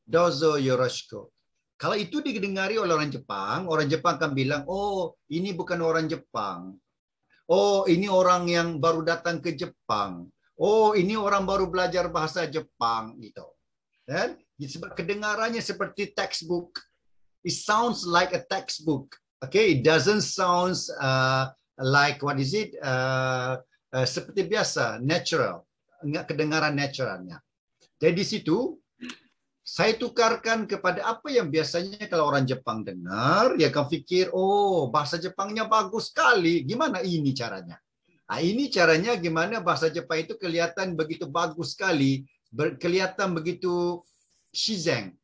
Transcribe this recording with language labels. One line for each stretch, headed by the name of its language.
Japanese: Dozo yoroshiku.
Indonesian: Kalau itu didengari oleh orang Jepang akan bilang, oh ini bukan orang Jepang. Oh ini orang yang baru datang ke Jepang. oh ini orang baru belajar bahasa Jepang gitu. Dan sebab kedengarannya seperti textbook.
English: It sounds like a textbook. Okay, it doesn't sounds like what is it?
Indonesian: Seperti biasa, natural. Enggak kedengaran naturalnya. Jadi di situ saya tukarkan kepada apa yang biasanya kalau orang Jepang dengar, dia akan fikir, oh bahasa Jepangnya bagus sekali. Gimana ini caranya? Nah, ini caranya gimana bahasa Jepang itu kelihatan begitu bagus sekali, kelihatan begitu shizen.